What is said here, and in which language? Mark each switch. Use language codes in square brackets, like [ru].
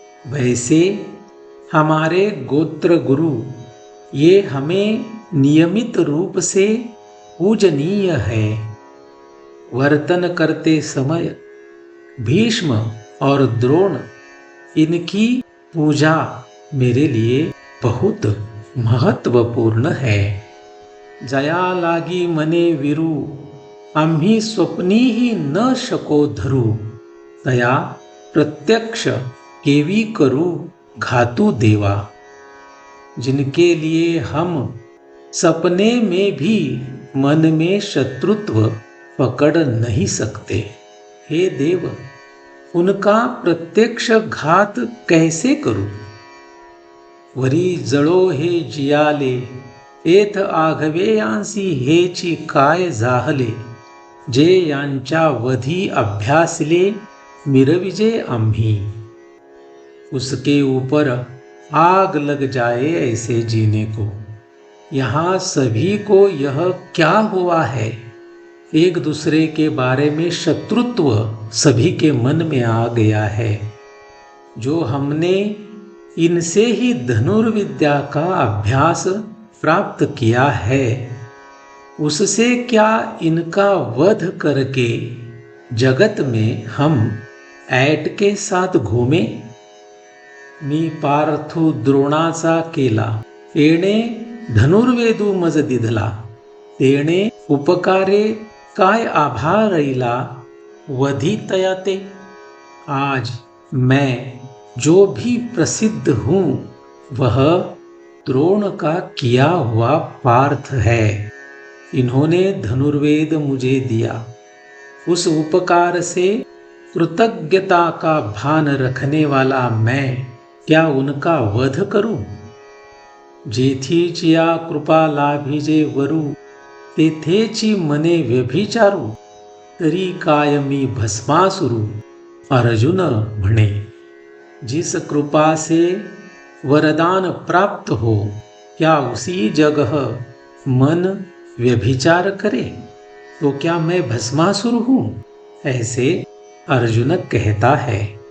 [hi] वैसे हमारे गोत्र गुरु ये हमें नियमित रूप से पूजनीय है। वर्तन करते समय भीष्म और द्रोण, इनकी पूजा मेरे लिए बहुत महत्वपूर्ण है। [mr] जया लागी मने वीरू, आम्ही स्वप्नी ही न शको धरू, तया प्रत्यक्ष केवी करू घातु देवा। [hi] जिनके लिए हम सपने में भी मन में शत्रुत्व पकड़ नहीं सकते, हे देव, उनका प्रत्यक्ष घात कैसे करूं? [mr] वरी जळो हे जियाले, एथ आघवे यांसी हेची काय जाहले, जे यांच्या वधी अभ्यासले मिरविजे आम्ही। [hi] उसके ऊपर आग लग जाए ऐसे जीने को। यहाँ सभी को यह क्या हुआ है? एक दूसरे के बारे में शत्रुत्व सभी के मन में आ गया है। जो हमने इनसे ही धनुर्विद्या का अभ्यास प्राप्त किया है, उससे क्या इनका वध करके जगत में हम ऐट के साथ घूमे? [mr] मी पार्थू द्रोणाचा केला, येणे धनुर्वेदू मज दिधला, तेणे उपकारे काय आभारईला, वधी तयाते। [hi] आज मैं जो भी प्रसिद्ध हूँ वह द्रोण का किया हुआ पार्थ है। इन्होंने धनुर्वेद मुझे दिया, उस उपकार से कृतज्ञता का भान रखने वाला मैं क्या उनका वध करूं? [mr] जेथीची या कृपा लाभिजे वरू, तेथेची मने व्यभिचारू, तरी काय मी भस्मासुरू, अर्जुन म्हणे। [hi] जिस कृपा से वरदान प्राप्त हो, क्या उसी जगह मन व्यभिचार करे? तो क्या मैं भस्मासुर हूं? ऐसे अर्जुन कहता है।